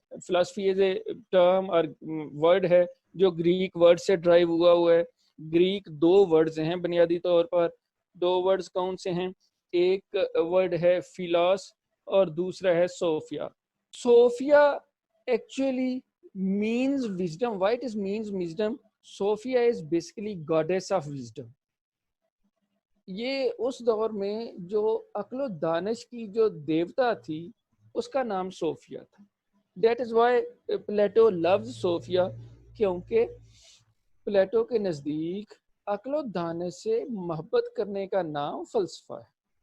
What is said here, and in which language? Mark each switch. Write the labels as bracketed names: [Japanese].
[Urdu] Philosophy as a term اور word ہے جو گریک ورڈ سے ڈرائیو ہوا ہے. گریک دو ورڈز ہیں بنیادی طور پر. دو ورڈز کون سے ہیں؟ ایک ورڈ ہے فیلاس اور دوسرا ہے صوفیا. [English] Sophia actually means wisdom. Why it is means wisdom? Sophia is basically goddess of wisdom. [Urdu] یہ اس دور میں جو عقل و دانش کی جو دیوتا تھی اس کا نام صوفیا تھا. [English] That is why Plato loves Sophia, [Urdu] کیونکہ پلیٹو کے نزدیک عقل و دانش سے محبت کرنے کا نام فلسفہ ہے.